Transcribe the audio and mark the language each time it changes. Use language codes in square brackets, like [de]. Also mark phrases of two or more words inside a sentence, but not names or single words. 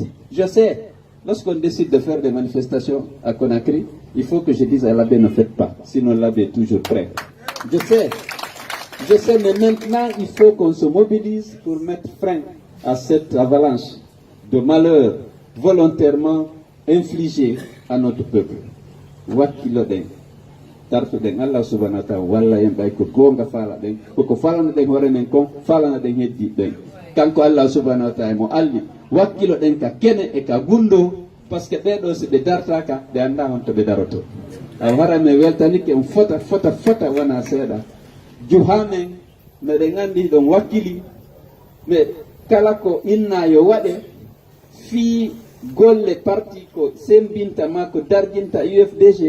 [fr] Je sais, lorsqu'on décide de faire des manifestations à Conakry, il faut que je dise à l'abbé ne faites pas. Sinon l'abbé est toujours prêt. Je sais, mais maintenant il faut qu'on se mobilise pour mettre frein à cette avalanche de malheurs volontairement infligés à notre peuple. [ff] Wakilo den, tarto den [ar] الله سبحانه وتعالى [ff] walla en bay ko gonga fala den ko falana den hore men kon falana den heddi den kanko [ar] الله سبحانه وتعالى [ff] mo alli wakkilo den ka kene e ka gundo [fr] parce que [ff] ɓeɗo so ɓe dartaka ɓe anda on to ɓe daroto. A wara mi weltanike on fota wona seeɗa juhamen meɗen andi ɗon wakkili mais kala ko inna yo waɗe fi golle parti ko sembinta ma ko darginta UFDG